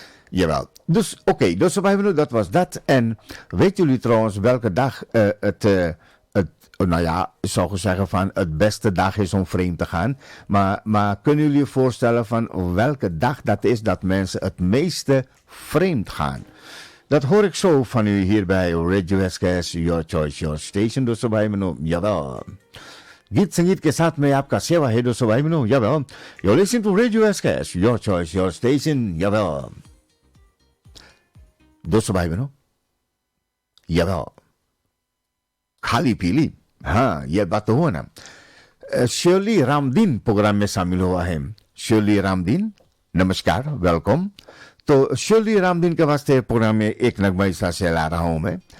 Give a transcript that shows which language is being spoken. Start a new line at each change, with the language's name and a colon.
Dutch: Jawel. Dus oké, dus dat was dat. En weten jullie trouwens welke dag nou ja, ik zou zeggen van het beste dag is om vreemd te gaan. Maar kunnen jullie je voorstellen van welke dag dat is dat mensen het meeste vreemd gaan? Dat hoor ik zo van u hier bij Radio SKS, Your Choice, Your Station.
Caribbean Hindustani: दोस्तों भाई बहनों, jawel. गीत संगीत के साथ में आपका सेवा है दोस्तों भाई बहनों, jawel.
English: You're listening to Radio SKS, Your Choice, Your Station, jawel.
Caribbean Hindustani: दोस्तों भाई बहनों, jawel. खाली पीली, हाँ ये बात तो हुआ ना. शर्ली रामदीन प्रोग्राम में शामिल हुआ है. शर्ली रामदीन, नमस्कार, वेलकम. तो शर्ली रामदीन के वास्ते प्रोग्राम में एक नगमा इस तरह से ला रहा हूं मैं.